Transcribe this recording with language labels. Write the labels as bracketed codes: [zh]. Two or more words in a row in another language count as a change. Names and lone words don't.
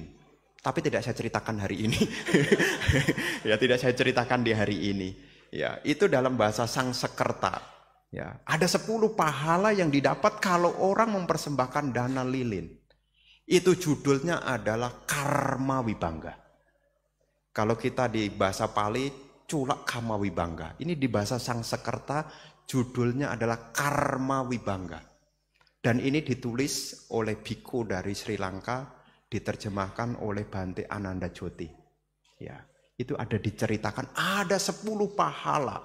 [id] Tapi tidak saya ceritakan hari ini. Ya, tidak saya ceritakan di hari ini. Ya, itu dalam bahasa Sangsekerta. Ya, ada 10 pahala yang didapat kalau orang mempersembahkan dana lilin. Itu judulnya adalah karma wibangga. Kalau kita di bahasa Pali, culak kama wibangga. Ini di bahasa Sangsekerta judulnya adalah karma wibangga. Dan ini ditulis oleh biku dari Sri Lanka, diterjemahkan oleh Bante Ananda Joti. Ya. Itu ada diceritakan ada 10 pahala.